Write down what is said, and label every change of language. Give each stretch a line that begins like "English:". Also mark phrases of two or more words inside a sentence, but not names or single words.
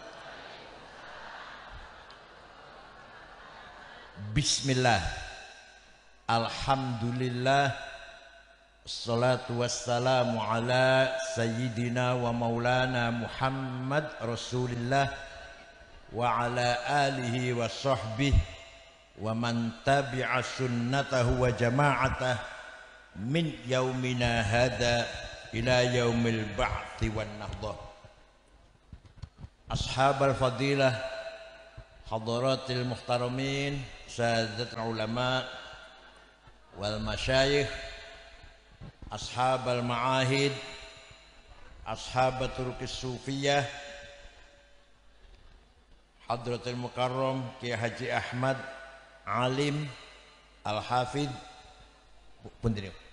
Arabic: بسم الله. الحمد لله. الصلاة والسلام على سيدنا ومولانا محمد رسول الله وعلى آله وصحبه ومن تبع سنته وجماعته من يومنا هذا إلى يوم البعث والنهضة. أصحاب الفضيلة، الحضرات المحترمين، السادة العلماء والمشايخ، أصحاب المعاهد، أصحاب الطرق الصوفية، حضرة المكرم Kiai Haji Ahmad Alim Al-Hafidh Punten.